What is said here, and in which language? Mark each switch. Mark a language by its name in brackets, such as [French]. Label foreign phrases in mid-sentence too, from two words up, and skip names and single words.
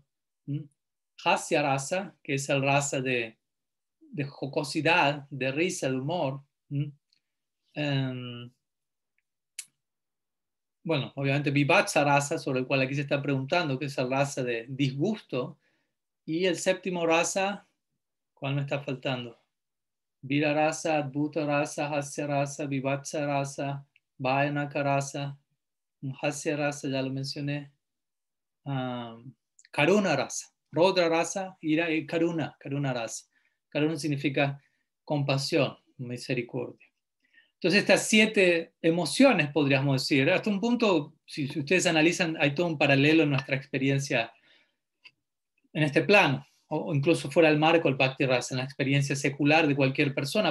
[Sanskrit] हास्य रस, [Spanish] que es el raza de jocosidad, de risa, de humor. Bueno, obviamente [Sanskrit] बीभत्स रस, [Spanish] sobre el cual aquí se está preguntando, que es el raza de disgusto. Y el séptimo rasa, ¿cuál me está faltando? [Sanskrit] वीर रस, अद्भुत रस, हास्य रस, बीभत्स रस, भयानक रस, हास्य रस, [Spanish] ya lo mencioné, [Sanskrit] करुण रस, रौद्र रस, इरा y करुण रस. [Spanish] Karuna significa compasión, misericordia. Entonces estas 7 emociones, podríamos decir, hasta un punto, si ustedes analizan, hay todo un paralelo en nuestra experiencia en este plano, o incluso fuera del marco del [Sanskrit] भक्ति रस, [Spanish] en la experiencia secular de cualquier persona.